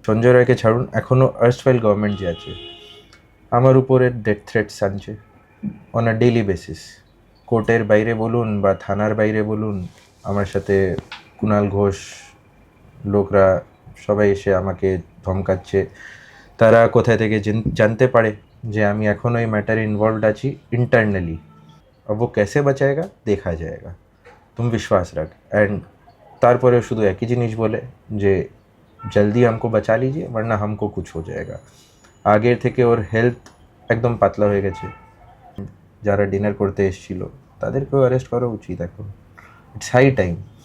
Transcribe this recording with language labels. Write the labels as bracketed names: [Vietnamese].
[Bangla] সঞ্জয় রায়কে ছাড়ুন, এখনও আর্স্টওয়াইল গভর্নমেন্ট যে আছে আমার উপরে ডেথ থ্রেটস আনছে [English] On a daily basis. [Bangla] কোর্টের বাইরে বলুন বা থানার বাইরে বলুন, আমার সাথে কুণাল ঘোষ লোকরা সবাই এসে আমাকে ধমকাচ্ছে। তারা কোথায় থেকে জানতে পারে যে আমি এখনও এই ম্যাটারে ইনভলভড আছি ইন্টারনালি। [Hindi] अब वो कैसे बचाएगा देखा जाएगा, तुम विश्वास रख। [Bangla] অ্যান্ড তারপরে শুধু একই জিনিস বলে যে [Hindi] জলদি हमको बचा लीजिए वरना हमको कुछ हो जाएगा। [Bangla] আগের থেকে ওর হেলথ একদম পাতলা হয়ে গেছে। যারা ডিনার করতে এসেছিল তাদেরকেও অ্যারেস্ট করা উচিত এখন। [English] It's high time.